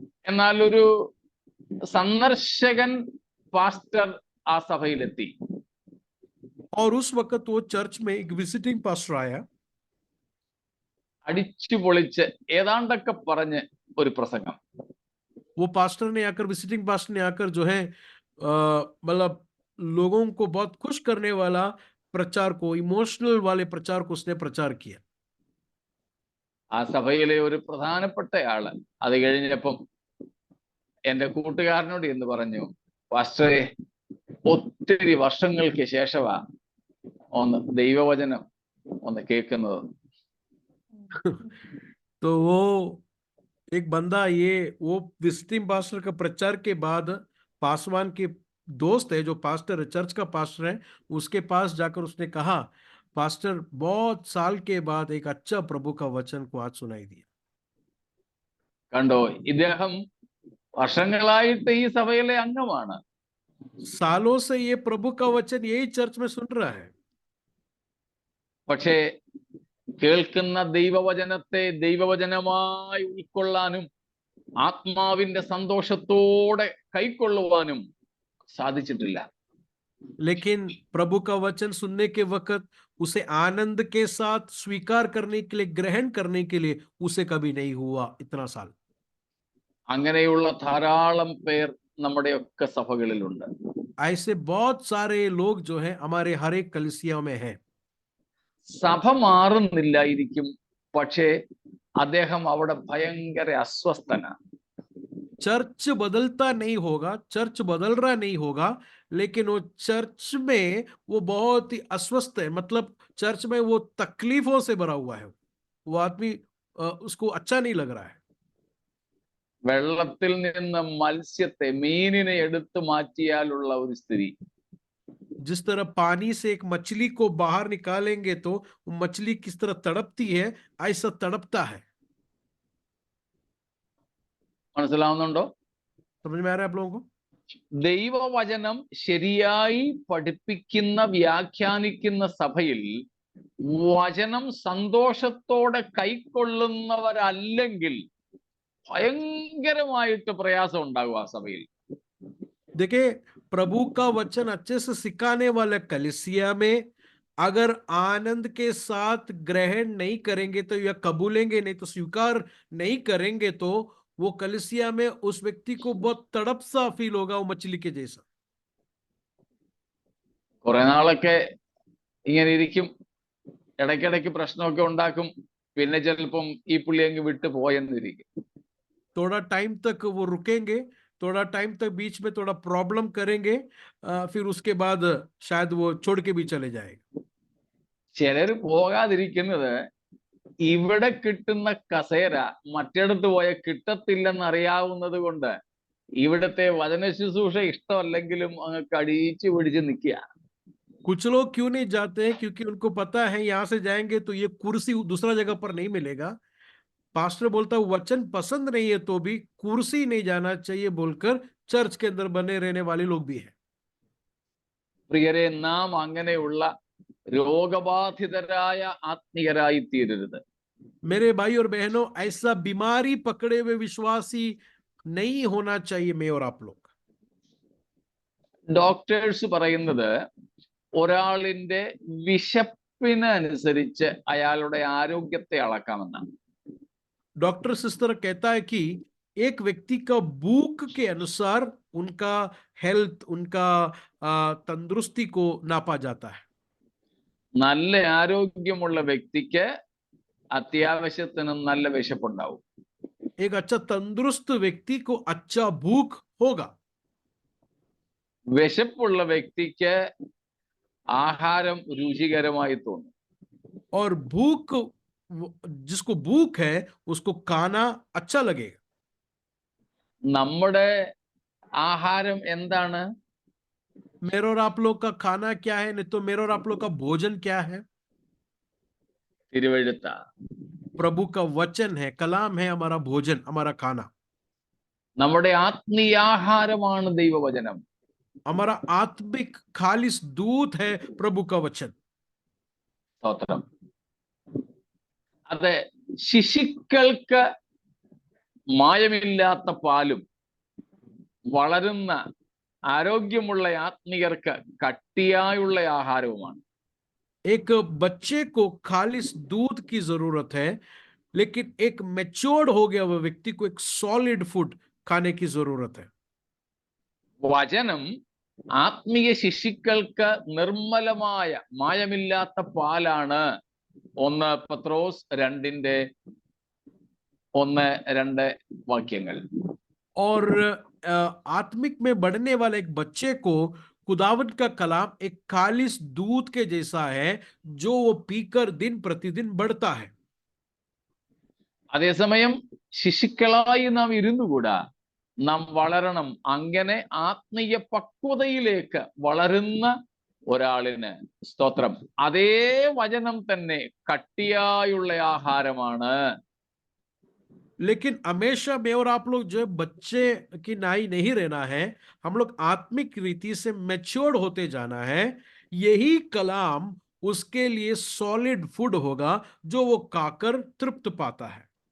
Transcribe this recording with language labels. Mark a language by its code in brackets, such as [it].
[ml] എന്നാൽ ഒരു സന്ദർശകൻ പാസ്റ്റർ ആ സഭയിലെത്തി. [hi] और उस वक्त वो चर्च में एक विजिटिंग पास्टर आया। [ml] അടിച്ചു പൊളിച്ച് ഏതാണ്ടൊക്കെ പറഞ്ഞ് ഒരു പ്രസംഗം. [hi] वो पास्टर ने आकर, विजिटिंग पास्टर ने आकर जो है मतलब लोगों को बहुत खुश करने वाला प्रचार को, इमोशनल वाले प्रचार को उसने प्रचार किया। [ml] ആ സഭയിലെ ഒരു പ്രധാനപ്പെട്ട ആള് അത് കഴിഞ്ഞപ്പം എൻ്റെ കൂട്ടുകാരനോട് എന്ന് പറഞ്ഞു, പാസ്റ്ററെ, ഒത്തിരി വർഷങ്ങൾക്ക് ശേഷമാ ഒന്ന് ദൈവവചനം ഒന്ന് കേൾക്കുന്നത്. [hi] तो वो एक बंदा, ये वो विजिटिंग पास्टर का प्रचार के बाद पासवान के दोस्त है जो पास्टर है, चर्च का पास्टर है, उसके पास जाकर उसने कहा, पास्टर बहुत साल के बाद एक अच्छा प्रभु का वचन को आज सुनाई दिया. [ml] കണ്ടോ, ഇദ്ദേഹം വർഷങ്ങളായിട്ട് ഈ സഭയിലെ അംഗമാണ്. [hi] सालों से ये प्रभु का वचन यही चर्च में सुन रहा है. [ml] പക്ഷേ കേൾക്കുന്ന ദൈവവചനത്തെ ദൈവവചനമായി ഉൾക്കൊള്ളാനും ആത്മാവിന്റെ സന്തോഷത്തോടെ കൈക്കൊള്ളുവാനും സാധിച്ചിട്ടില്ല. [hi] लेकिन प्रभु का वचन सुनने के वक्त उसे आनंद के साथ स्वीकार करने के लिए, ग्रहण करने के लिए उसे कभी नहीं हुआ इतना साल. [ml] അങ്ങനെയുള്ള ധാരാളം പേർ നമ്മുടെയൊക്കെ സഭകളിലുണ്ട്. [hi] ऐसे बहुत सारे लोग जो हैं हमारे हर एक कलीसिया में हैं. [ml] സഭ മാറുന്നില്ലായിരിക്കും, പക്ഷേ അദ്ദേഹം അവിടെ ഭയങ്കര അസ്വസ്ഥനാണ്. [hi] चर्च बदलता नहीं होगा, चर्च बदल रहा नहीं होगा, लेकिन वो चर्च में वो बहुत ही अस्वस्थ है. मतलब चर्च में वो तकलीफों से भरा हुआ है. वो आदमी उसको अच्छा नहीं लग रहा है. [ml] വെള്ളത്തിൽ നിന്ന് മത്സ്യത്തെ, മീനിനെ എടുത്തു മാറ്റിയാലുള്ള ഒരു സ്ഥിതി. [hi] जिस तरह पानी से एक मछली को बाहर निकालेंगे तो वो मछली किस तरह तड़पती है, ऐसा तड़पता है. [ml] മനസ്സിലാവുന്നുണ്ടോ? [hi] समझ में आ रहा है आप लोगों को? [ml] ദൈവവചനം ശരിയായി പഠിപ്പിക്കുന്ന, വ്യാഖ്യാനിക്കുന്ന സഭയിൽ വചനം സന്തോഷത്തോടെ കൈക്കൊള്ളുന്നവരല്ലെങ്കിൽ ഭയങ്കരമായിട്ട് പ്രയാസം ഉണ്ടാകും ആ സഭയിൽ. [hi] देखिए, प्रभु का वचन अच्छे से सिखाने वाले कलीसिया में अगर आनंद के साथ ग्रहण नहीं करेंगे तो, या कबूलेंगे नहीं तो, स्वीकार नहीं करेंगे तो वो कलीसिया में उस व्यक्ति को बहुत तड़प सा फील होगा, वो मछली के जैसा. [ml] കുറെ നാളൊക്കെ ഇങ്ങനെ ഇരിക്കും, ഇടയ്ക്കിടയ്ക്ക് പ്രശ്നമൊക്കെ ഉണ്ടാക്കും, പിന്നെ ചിലപ്പം ഈ പുള്ളി അങ്ങ് വിട്ടു പോയെന്നിരിക്കും. [hi] थोड़ा टाइम तक वो रुकेंगे, थोड़ा टाइम तक बीच में थोड़ा प्रॉब्लम करेंगे, फिर उसके बाद शायद वो छोड़ के भी चले जाएंगे. [ml] ചിലര് പോകാതിരിക്കുന്നത് ഇവിടെ കിട്ടുന്ന കസേര മറ്റിടത്ത് പോയ കിട്ടത്തില്ലെന്ന് അറിയാവുന്നത് കൊണ്ട് ഇവിടുത്തെ വചന ശുശ്രൂഷ ഇഷ്ടമല്ലെങ്കിലും അങ്ങ് കടിച്ചു പിടിച്ച് നിൽക്കുക. [hi] कुछ लोग क्यों नहीं जाते हैं? क्योंकि उनको पता है यहाँ से जाएंगे तो ये कुर्सी दूसरा जगह पर नहीं मिलेगा. पास्टर बोलता है वचन पसंद नहीं है तो भी कुर्सी नहीं जाना चाहिए बोलकर चर्च के अंदर बने रहने वाले लोग भी हैं. [ml] പ്രിയരെ, നാം അങ്ങനെയുള്ള രോഗബാധിതരായ ആത്മീയരായി തീരരുത്. [hi] मेरे भाई और बहनों, ऐसा बीमारी पकड़े हुए विश्वासी नहीं होना चाहिए मैं और आप लोग. [ml] ഡോക്ടേഴ്സ് പറയുന്നത് ഒരാളിന്റെ വിശപ്പിനനുസരിച്ച് അയാളുടെ ആരോഗ്യത്തെ അളക്കാമെന്നാണ്. [hi] डॉक्टर सिस्टर कहता है कि एक व्यक्ति का भूख के अनुसार उनका हेल्थ, उनका तंदुरुस्ती को नापा जाता है. [ml] നല്ല ആരോഗ്യമുള്ള വ്യക്തിക്ക് അത്യാവശ്യത്തിന് നല്ല വിശപ്പുണ്ടാവും. [hi] एक अच्छा तंदुरुस्त व्यक्ति को अच्छा भूख होगा. [ml] വിശപ്പുള്ള വ്യക്തിക്ക് ആഹാരം രുചികരമായി തോന്നും. [hi] और भूख, जिसको भूख है उसको खाना अच्छा लगेगा. [ml] നമ്മുടെ ആഹാരം എന്താണ്? [hi] मेरा और आप लोग का खाना क्या है? नहीं तो मेरा और आप लोग का भोजन क्या है? [ml] തിരുവെഴുത്ത. [hi] प्रभु का वचन है, कलाम है हमारा भोजन, हमारा खाना. [ml] നമ്മുടെ ആത്മീയാഹാരമാണ് ദൈവവചനം. [hi] हमारा आत्मिक खालिस दूध है प्रभु का वचन. [ml] സ്തോത്രം. അത് ശിശുക്കൾക്ക് മായമില്ലാത്ത പാലും വളരുന്ന ആരോഗ്യമുള്ള ആത്മീയർക്ക് കട്ടിയായുള്ള ആഹാരവുമാണ്. [hi] एक बच्चे को खालिस दूध की जरूरत है, लेकिन एक मैच्योर्ड हो गया हुआ व्यक्ति को एक सॉलिड फूड खाने की जरूरत है. [ml] വചനം ആത്മീയ ശിശുക്കൾക്ക് നിർമ്മലമായ മായമില്ലാത്ത പാലാണ്. 1 പത്രോസ് 2:8. 1-2 വാക്യങ്ങൾ. [hi] और आत्मिक में बढ़ने वाले एक बच्चे को खुदावंद का कलाम एक खालिस दूध के जैसा है जो वो पीकर दिन प्रतिदिन बढ़ता है. [ml] അതേസമയം ശിശുക്കളായി നാം ഇരുന്നുകൂടാ, നാം വളരണം. അങ്ങനെ ആത്മീയ പക്വതയിലേക്ക് വളരുന്ന ഒരാളിന്, സ്തോത്രം, അതേ വചനം തന്നെ കട്ടിയായുള്ള ആഹാരമാണ്. [hi] लेकिन हमेशा मैं और आप लोग जो बच्चे की नाई नहीं रहना है, हम लोग आत्मिक रीति से मैच्योर्ड होते जाना है. यही कलाम उसके लिए सॉलिड फूड होगा जो वो खाकर तृप्त पाता है.